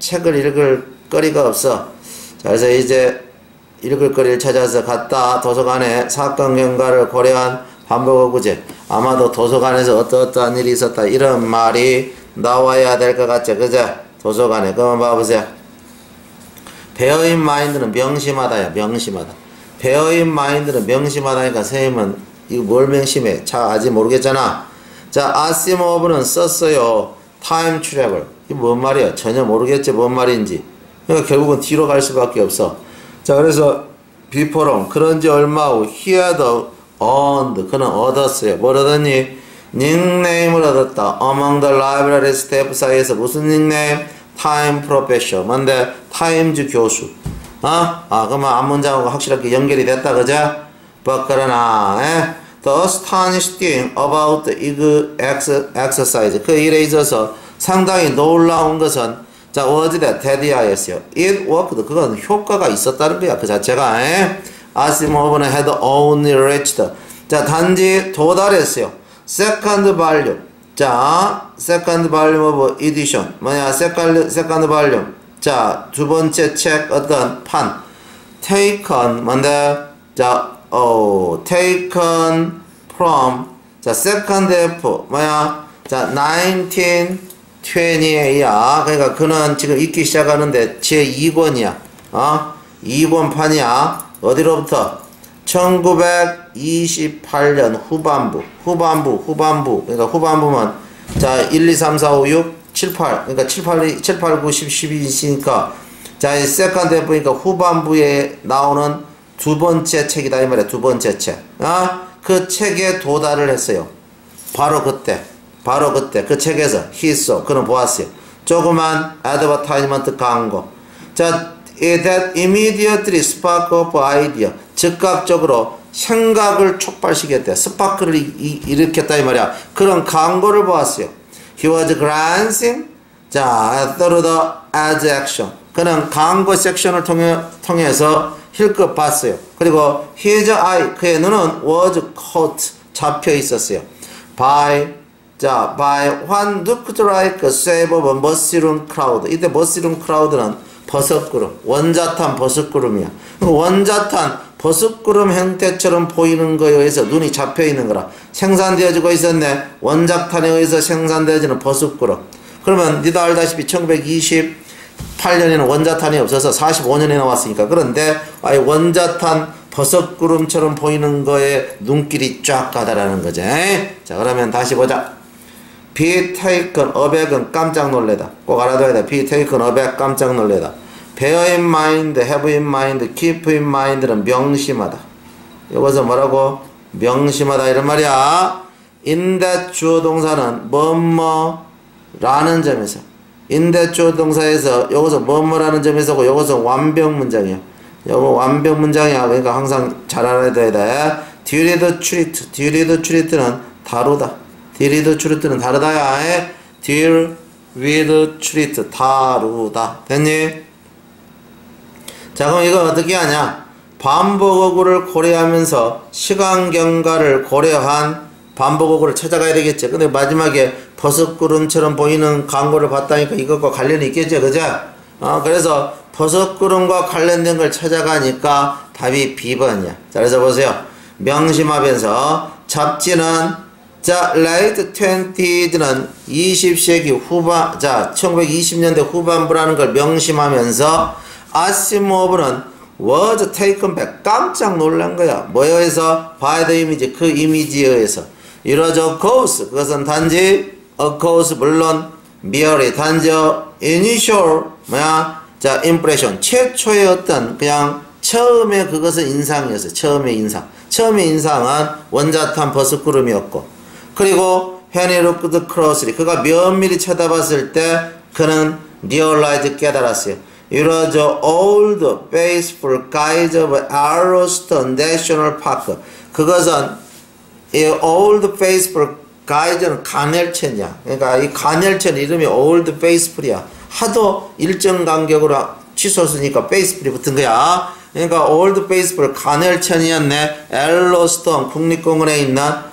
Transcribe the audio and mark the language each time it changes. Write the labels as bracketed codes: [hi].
[ko] 책을 읽을 거리가 없어. 자, 그래서 이제 읽을 거리를 찾아서 갔다. 도서관에 사건 경과를 고려한 반복어구제. 아마도 도서관에서 어떠어떠한 일이 있었다. 이런 말이 나와야 될 것 같죠. 그죠? 도서관에. 그만 봐보세요. [en] bear in mind는 [ko] 명심하다야. 명심하다. [en] bear in mind [ko] 는 명심하다니까 선생님은 이거 뭘 명심해? 잘 아직 모르겠잖아. 자, 아시모브는 썼어요. [en] time travel. [ko] 이게 뭔 말이야? 전혀 모르겠지 뭔 말인지. 그러니까 결국은 뒤로 갈 수밖에 없어. 자, 그래서 before는 그런지 얼마 후 [en] he had earned [ko] 그는 얻었어요. 뭘 얻었니? 닉네임을 얻었다. [en] among the library staff [ko] 사이에서 무슨 닉네임? [en] time professor. [ko] 뭔데? 타임즈 교수. 그러면 앞문장하고 확실하게 연결이 됐다. 그죠? [en] but [ko] 그러나 [en] the astonished thing about the exercise [ko] 그 일에 있어서 상당히 놀라운 것은 [en] 자, was that [ko] 테디아였어요. [en] it worked. [ko] 그건 효과가 있었다는 거야. 그 자체가. [en] 아시모브는 had only reached. [ko] 자, 단지 도달했어요. [en] second volume. 자, second volume of edition. [ko] 뭐냐? [en] second volume. [ko] 자, 두 번째 책 어떤 판. [en] taken. [ko] 뭔데? [en] 자, taken from. [ko] 자, [en] second F. [ko] 뭐야? 자, 1920야. 그러니까 그는 지금 읽기 시작하는데 제2권이야. 2권판이야. 어디로부터? 1928년 후반부. 그러니까 후반부면 자, 1, 2, 3, 4, 5, 6, 7, 8. 그러니까 7, 8, 9, 10, 12 있으니까 자, 이 세컨드 F니까 후반부에 나오는 두 번째 책이다 이 말이야. 두 번째 책. 그 책에 도달을 했어요. 바로 그때 그 책에서 [en] he saw [ko] 그는 보았어요. 조그만 advertisement 광고. [en] 자, that immediately spark of idea. [ko] 즉각적으로 생각을 촉발시켰대. 스파크를 일으켰다 이 말이야. 그런 광고를 보았어요. [en] He was glancing 자, through the ads action. [ko] 그는 광고 섹션을 통해서 힐끗 봤어요. 그리고 [en] his eye [ko] 그의 눈은 [en] was caught [ko] 잡혀 있었어요. [en] by what looked like a save of a mushroom cloud. [ko] 이때 [en] mushroom cloud [ko] 는 버섯구름, 원자탄 버섯구름이야. 원자탄 버섯구름 형태처럼 보이는 거에 의해서 눈이 잡혀 있는 거라. 생산되어지고 있었네. 원자탄에 의해서 생산되어지는 버섯구름. 그러면 니도 알다시피 1928년에는 원자탄이 없어서 45년에 나왔으니까. 그런데 원자탄 버섯구름처럼 보이는 거에 눈길이 쫙 가다라는 거지. 자, 그러면 다시 보자. [en] be taken aback은 [ko] 깜짝 놀래다. 꼭 알아둬야 돼. [en] be taken aback [ko] 깜짝 놀래다. [en] bear in mind, have in mind, keep in mind는 [ko] 명심하다. 이것은 뭐라고? 명심하다 이런 말이야. [en] in that [ko] 주어 동사는 뭐뭐라는 점에서 in that 주어 동사에서 여기서 뭐뭐라는 점에서고 여기서 완벽 문장이야. 요거 완벽 문장이야. 그러니까 항상 잘 알아둬야 돼. [en] deal with treat. deal with treat는 [ko] 다루다. [en] deal with treat는 [ko] 다르다야. [en] deal with treat [ko] 다루다. 됐니? 자, 그럼 이거 어떻게 하냐? 반복어구를 고려하면서 시간 경과를 고려한 반복어구를 찾아가야 되겠죠. 근데 마지막에 버섯구름처럼 보이는 광고를 봤다니까 이것과 관련이 있겠죠. 그죠? 그래서 버섯구름과 관련된 걸 찾아가니까 답이 B번이야. 자, 그래서 보세요. 명심하면서 잡지는 자, [en] late 20s [ko] 는 20세기 후반, 자, 1920년대 후반부라는 걸 명심하면서 아시모브는 [en] was taken back [ko] 깜짝 놀란 거야. 뭐에 의해서? [en] by the image [ko] 그 이미지에 의해서. 이러죠. cause 그것은 단지 [en] a cause [ko] 물론 [en] merely [ko] 단지 [en] initial [ko] 뭐야? 자, [en] impression [ko] 최초의 어떤 그냥 처음에 그것은 인상이었어요. 처음의 인상은 원자탄 버섯구름이었고 그리고 [en] when he looked closely. [ko] 그가 면밀히 쳐다봤을 때 그는 [en] realized [ko] 깨달았어요. [en] It was the old faithful guide of Yellowstone National Park. [ko] 그것은 이 [en] old faithful guide [ko] 는 간헐천이야. 그러니까 이 간헐천 이름이 [en] old faithful [ko] 이야. 하도 일정 간격으로 치솟으니까 faithful이 붙은 거야. 그러니까 [en] old faithful [ko] 간헐천이었네. 옐로스톤 국립공원에 있는.